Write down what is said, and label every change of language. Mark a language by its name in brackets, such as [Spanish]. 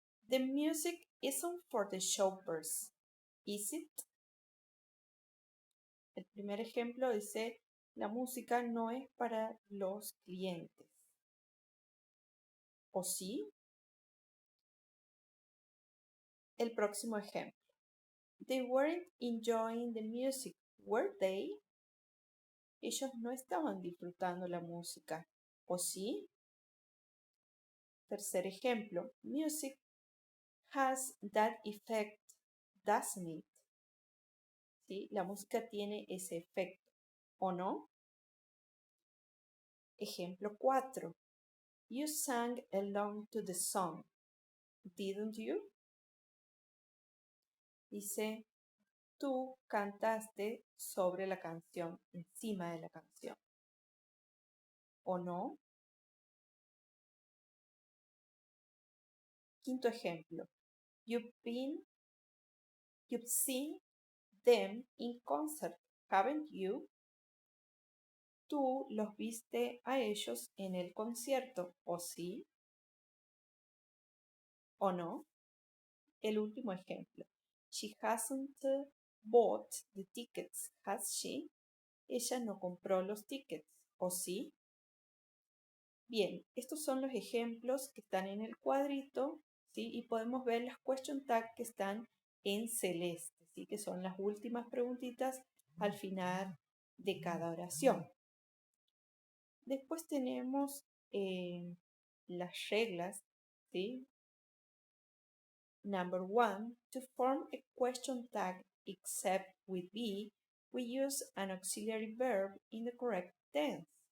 [English] The music isn't for the shoppers, is it? [Spanish] El primer ejemplo dice, la música no es para los clientes. ¿O sí? El próximo ejemplo. [English] They weren't enjoying the music, were they? [Spanish] Ellos no estaban disfrutando la música. ¿O sí? Tercer ejemplo. [English] Music has that effect, doesn't it? [Spanish] ¿Sí? La música tiene ese efecto, ¿o no? Ejemplo 4. [English] You sang along to the song, didn't you? [Spanish] Dice, tú cantaste sobre la canción, encima de la canción, ¿o no? Quinto ejemplo. [English] You've seen them in concert, haven't you? [Spanish] Tú los viste a ellos en el concierto, ¿o sí? ¿O no? El último ejemplo. [English] She hasn't bought the tickets, has she? [Spanish] Ella no compró los tickets, ¿o sí? Bien, estos son los ejemplos que están en el cuadrito, ¿sí? Y podemos ver las question tag que están en celeste, ¿sí? Que son las últimas preguntitas al final de cada oración. Después tenemos las reglas, ¿sí? [English] Number 1, to form a question tag except with be, we use an auxiliary verb in the correct tense.